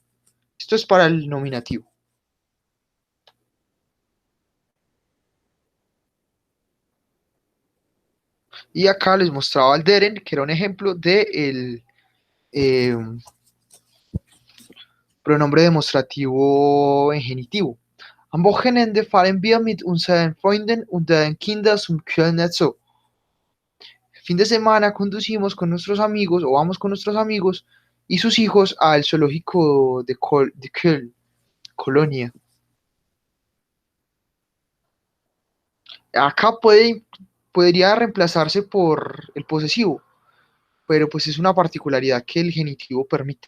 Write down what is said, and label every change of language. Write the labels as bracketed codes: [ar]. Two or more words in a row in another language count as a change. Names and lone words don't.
[es] Esto es para el nominativo. Y acá les mostraba el deren, que era un ejemplo del pronombre demostrativo en genitivo. [de] Am Wochenende fahren wir mit unseren Freunden und deren Kindern zum Kölner Zoo. [es] Fin de semana conducimos con nuestros amigos o vamos con nuestros amigos y sus hijos al zoológico de Köln, Colonia. Acá podría reemplazarse por el posesivo, pero pues es una particularidad que el genitivo permite.